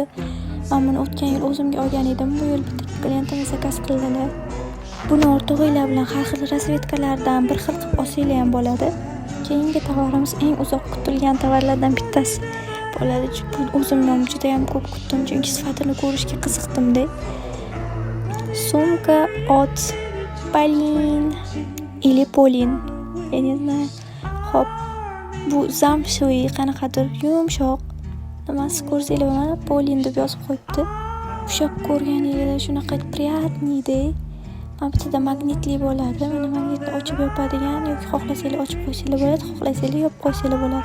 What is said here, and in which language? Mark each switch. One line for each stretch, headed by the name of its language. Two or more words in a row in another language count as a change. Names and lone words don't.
Uzbek: Men buni o'tgan yil o'zimga olgan edim. Bu yil bitta klientim zakaz qildilar. Buni o'rtog'inglar bilan har xil rasvetkalardan bir xil qilib olsanglar ham bo'ladi. Keyingi tovarimiz eng uzoq kutilgan tovarlardan bittasi bo'ladi. Chunki o'zim ham juda ham ko'p kutdim, chunki sifatini ko'rishga qiziqdim-da. Sumka от Polin или Polin.
Russian: Я не знаю.
Uzbek: Xo'p, bu zamshoy qanaqadir yumshoq. Nimasi ko'rsanglar mana Polin deb yozib qo'yibdi. Ushab ko'rganingizda shunaqa приятный-da. Mana bitta magnitli bo'ladi. Mana magnitni ochib yopadigan yoki xohlasanglar ochib qo'ysanglar bo'ladi, xohlasanglar yopib qo'ysanglar bo'ladi.